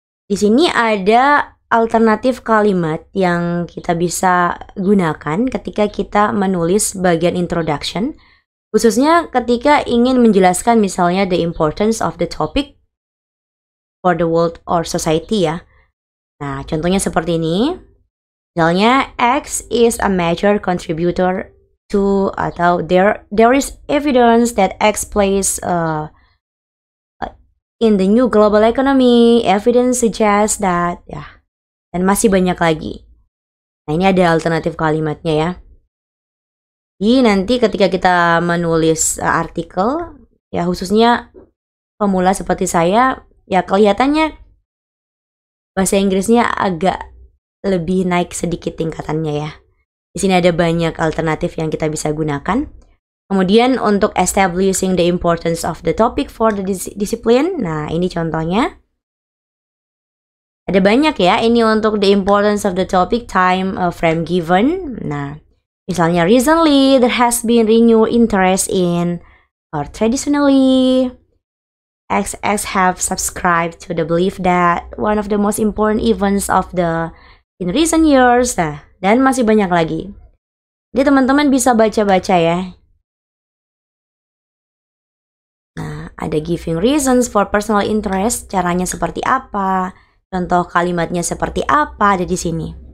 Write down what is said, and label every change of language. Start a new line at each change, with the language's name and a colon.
Indonesian: Di sini ada alternatif kalimat yang kita bisa gunakan ketika kita menulis bagian introduction, khususnya ketika ingin menjelaskan misalnya
English: the importance of the topic for the world or society
Indonesian: ya. Nah, contohnya seperti ini. Misalnya,
English: X is a major contributor to,
Indonesian: atau
English: there is evidence that X plays in the new global economy. Evidence suggests that, ya.
Indonesian: Dan masih banyak lagi. Nah, ini ada alternatif kalimatnya ya. Jadi nanti ketika kita menulis artikel, ya khususnya pemula seperti saya, ya kelihatannya bahasa Inggrisnya agak lebih naik sedikit tingkatannya ya. Di sini ada banyak alternatif yang kita bisa gunakan. Kemudian untuk
English: establishing the importance of the topic for the discipline.
Indonesian: Nah, ini contohnya. Ada banyak ya. Ini untuk
English: the importance of the topic, time frame given.
Indonesian: Nah, misalnya
English: recently there has been renewed interest in, or traditionally XX have subscribed to the belief that one of the most important events of in recent years.
Indonesian: Nah, dan masih banyak lagi. Jadi teman-teman bisa baca-baca ya. Nah, ada
English: giving reasons for personal interest,
Indonesian: caranya seperti apa, contoh kalimatnya seperti apa, ada di sini.